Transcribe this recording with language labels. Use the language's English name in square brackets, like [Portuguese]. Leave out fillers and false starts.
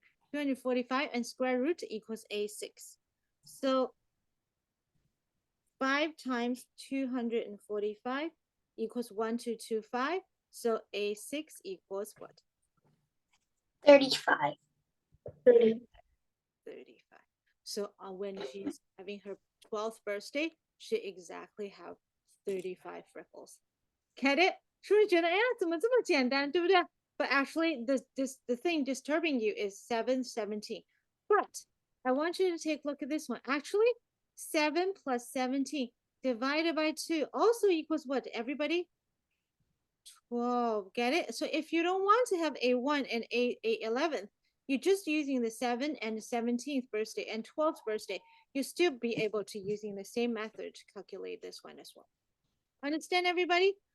[English] 245 and square root equals A6. So 5 times 245 equals 1225. So A6 equals what? 35. 30. 35. So when she's having her 12th birthday, she exactly have 35 freckles. Get it? [Chinese] 是不是觉得哎呀怎么这么简单，对不对？ [English] But actually, the thing disturbing you is 7, 17. But I want you to take a look at this one. Actually, 7 plus 17 divided by 2 also equals what, everybody? 12. Get it? So if you don't want to have A1 and A11, you're just using the 7 and 17th birthday and 12th birthday, you still be able to using the same method to calculate this one as well. Understand, everybody?